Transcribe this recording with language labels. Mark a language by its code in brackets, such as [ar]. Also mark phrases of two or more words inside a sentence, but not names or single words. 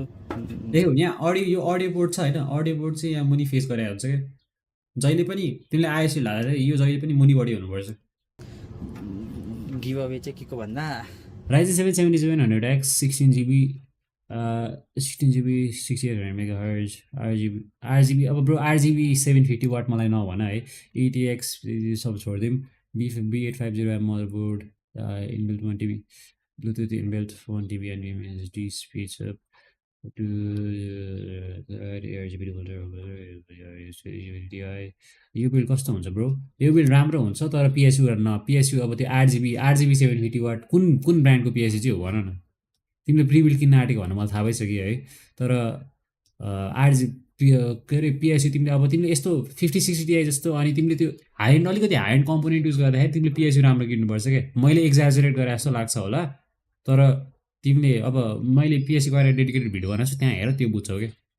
[ne] ए हो यहाँ यो [en] audio board [ne] छ होइन [en] audio board [ne] चाहिँ यहाँ मुनि फेस गरेर हुन्छ क्या जहिले पनि तिमीले आयोसिल्ड हालेर यो जहिले पनि मुनिपट्टि हुनुपर्छ [en] give away [ne] चाहिँ के को भन्दा Ryzen 7 7700X 16GB 6800 MHz RGB अब ब्रो RGB 750 वाट मलाई नभन है ATX सब छोडिदिउँ B850M मदरबोर्ड इनबिल्ट 1TB [en] Bluetooth inbuilt 1TB NVMe SSD speeds up to [ne] RGB DI यो बिल्ड कस्तो हुन्छ ब्रो यो बिल्ड राम्रो हुन्छ तर PSU अब त्यो RGB 750 वाट कुन ब्रान्डको PSU चाहिँ हो भन न तिमीले प्रिबिल्ड किन्न आँटेको भन्न मलाई थाहा भइसक्यो है तर के अरे PSU तिमीले अब तिमीले यस्तो 5060 Ti जस्तो अनि तिमीले त्यो अलिकति [en] high end component use [ne] गर्दाखेरि तिमीले PSU राम्रो किन्नुपर्छ क्या मैले एक्जाजरेट गरे जस्तो लाग्छ होला तर तिमीले अब मैले PSU गरेर [en] dedicated video [ne] बनाएको छु त्यहाँ हेर त्यो बुझ्छौ क्या